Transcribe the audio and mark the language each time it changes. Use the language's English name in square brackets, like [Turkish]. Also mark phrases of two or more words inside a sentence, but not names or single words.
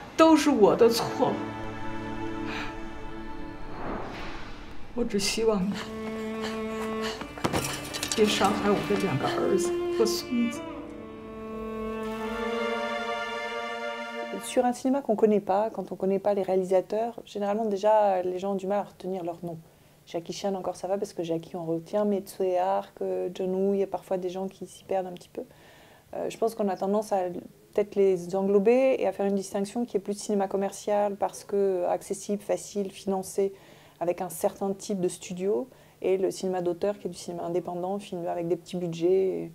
[Chinese] 都是我的错。我只希望你别伤害我的2个儿子和孙子。 [French] Sur un cinéma qu'on ne connaît pas, quand on ne connaît pas les réalisateurs, généralement déjà les gens ont du mal à retenir leur nom. Jackie Chan encore ça va parce que Jackie on retient, mais Tsui Hark, John Woo, il y a parfois des gens qui s'y perdent un petit peu. Je pense qu'on a tendance à peut-être les englober et à faire une distinction qui est plus cinéma commercial parce que accessible, facile, financé, avec un certain type de studio, et le cinéma d'auteur qui est du cinéma indépendant, filmé avec des petits budgets.